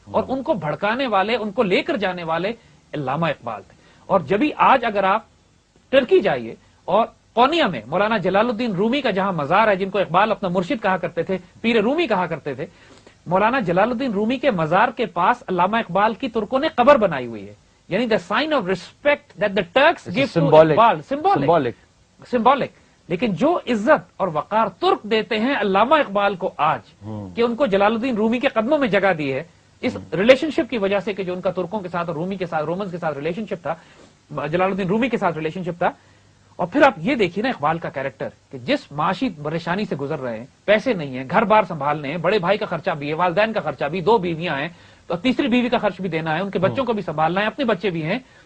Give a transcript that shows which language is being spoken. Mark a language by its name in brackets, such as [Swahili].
[Urdu] اور ان کو بھڑکانے والے, ان کو لے کر جانے والے علامہ اقبال تھے. اور جبھی آج اگر آپ ٹرکی جائیے اور قونیا میں مولانا جلال الدین رومی کا جہاں مزار ہے, جن کو اقبال اپنا مرشد کہا کرتے تھے, پیر رومی کہا کرتے تھے, مولانا جلال الدین رومی کے مزار کے پاس علامہ اقبال کی ترکوں نے قبر بنائی ہوئی ہے. [English] یعنی the sign of respect that the Turks gave to Iqbal, symbolic. [Urdu] لیکن جو عزت اور وقار ترک دیتے ہیں علامہ اقبال کو آج, کہ ان کو جلال الدین رومی کے قدموں میں جگہ دی ہے اس ریلیشن شپ کی وجہ سے کہ جو ان کا ترکوں کے ساتھ اور رومی کے ساتھ, رومنز کے ساتھ ریلیشن شپ تھا, جلال الدین رومی کے ساتھ ریلیشن شپ تھا. اور پھر آپ یہ دیکھیے نا اقبال کا کیریکٹر کہ جس معاشی پریشانی سے گزر رہے ہیں, پیسے نہیں ہیں, گھر بار سنبھالنے ہیں, بڑے بھائی کا خرچہ بھی ہے, والدین کا خرچہ بھی, 2 بیویاں ہیں, تو تیسری بیوی کا خرچ بھی دینا ہے, ان کے بچوں کو بھی سنبھالنا ہے, اپنے بچے بھی ہیں.